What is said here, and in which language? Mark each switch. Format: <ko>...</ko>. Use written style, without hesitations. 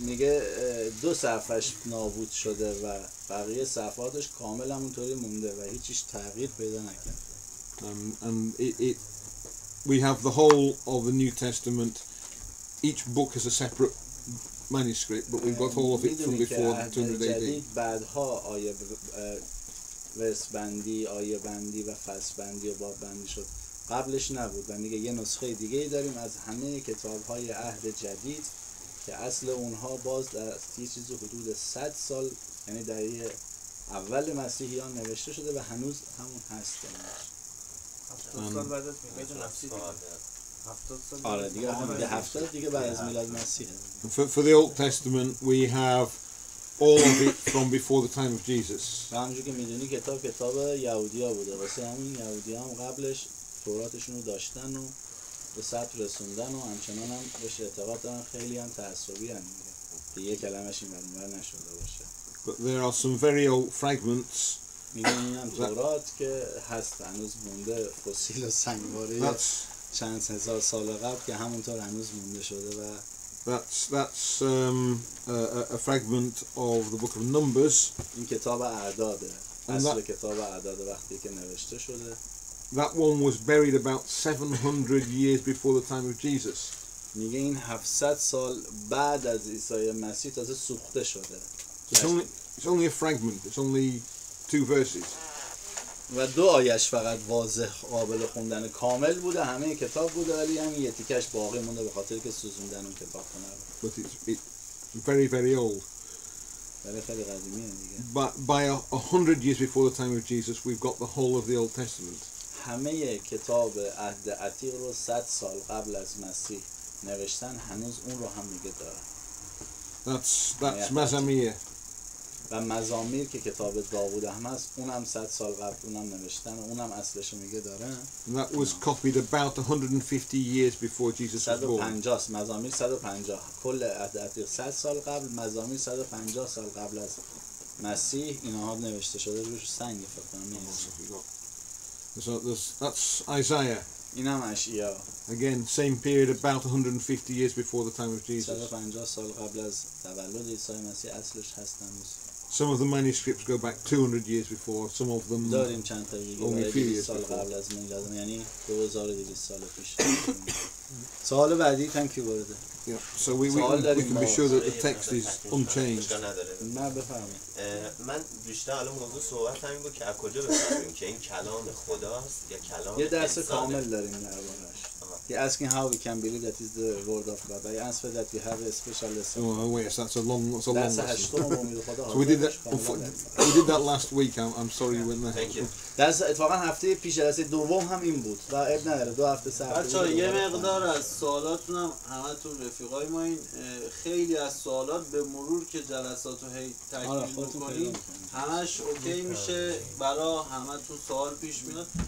<fa>میگه 2 صفحش نابود شده و بقیه صفحاتش کامل همونطوری مونده و هیچیش تغییر پیدا نکرد.</fa> <en>And we have the whole of the New Testament. Each book is a separate manuscript, but we've got all of it from before 200 AD.</en> <fa>بعدها آیه ورس بندی، آیه بندی و فصل بندی و باب بندی شد. قبلش نبود و میگه یه نسخه دیگه ای داریم از همه کتاب‌های عهد جدید که اصل اونها باز در یه چیزی حدود 100 سال یعنی در اول مسیحیان نوشته شده و هنوز همون هست. 70 سال بعد از میلاد مسیح. 70 سال. آره دیگه 70 دیگه بعد از میلاد مسیحه.</fa> <en>For the Old Testament, we have all of it from before the time of Jesus.</en> <fa>و همونجور که میدونی کتاب یهودی‌ها بوده، واسه همین یهودی‌ها هم قبلش توراتشون رو داشتن و به ثبت رسوندن و همچنان هم بهش اعتقاد دارن، خیلی هم تعصبی هم دیگه یه کلمش این برمور نشده باشه.</fa> <en>But there are some very old fragments.</en> <fa>میدونی هم تورات که هست هنوز مونده، فسیل و سنگواره چند هزار سال قبل که همونطور هنوز مونده شده و</fa> <en>That's a fragment of the book of Numbers.</en> <fa>این کتاب اعداده، اصل کتاب اعداده وقتی که نوشته شده.</fa> <en>That one was buried about 700 years before the time of Jesus.</en> <fa>میگه این 700 سال بعد از عیسی مسیح تازه سوخته شده.</fa> <en>It's only a fragment. It's only 2 verses.</en> <fa>و 2 آیش فقط واضح قابل خوندن، کامل بوده، همه کتاب بوده ولی همین یه تیکش باقی مونده به خاطر که سوزوندن اون کتاب رو.</fa> <en>But it's very, very old.</en> <fa>ولی خیلی قدیمیه دیگه.</fa> <en>But by 100 years before the time of Jesus, we've got the whole of the Old Testament.</en> <fa>همه کتاب عهد عتیق رو 100 سال قبل از مسیح نوشتن، هنوز اون رو هم میگه دارن.</fa> <en>That's مزامیر.</en> <fa>و مزامیر که کتاب داوود هم هست اونم 100 سال قبل اونم نوشتن و اونم اصلش رو میگه دارن.</fa> <en>That was copied about 150 years before Jesus was born.</en> <fa>150 مزامیر 150 کل عهد عتیق 100 سال قبل، مزامیر 150 سال قبل از مسیح اینها نوشته شده، روش سنگ فکر کنم.</fa> <en>So that's Isaiah.</en> <fa>اینم اشعیا.</fa> <en>Again, same period, about 150 years before the time of Jesus.</en> <fa>150 سال قبل از تولد عیسی مسیح اصلش هست هنوز.</fa> <en>Some of the manuscripts go back 200 years before, some of them</en> <fa>داریم چند تا دیگه</fa> <en>only a few years</en> <fa>سال</fa> <en>before.</en> <fa>قبل از میلاد، یعنی 2200 سال پیش. سوال بعدی</fa> <en>thank you</en> <fa>برده.</fa> <en>Yeah, so we can be sure that the text is unchanged.</en> <fa>نه بفرمایید. من بیشتر الان موضوع صحبت همین بود که از کجا بفهمیم که این کلام خداست یا کلام یه درس انسانه. کامل داریم دربارش.</fa> <en>He asking how we can believe that is the word of God. I answer that we have a special lesson. Oh yes, that's a long lesson. So we did that last week. I'm sorry you went there. Thank you.</en> <fa>درس اتفاقا هفته پیش جلسه دوم هم این بود و اب نداره 2 هفته صبر. بچه‌ها یه مقدار از سوالاتونم همتون رفیقای ما این خیلی از سوالات به مرور که جلساتو هی تکمیل می‌کنیم همش اوکی میشه، برای همتون سوال پیش میاد.</fa>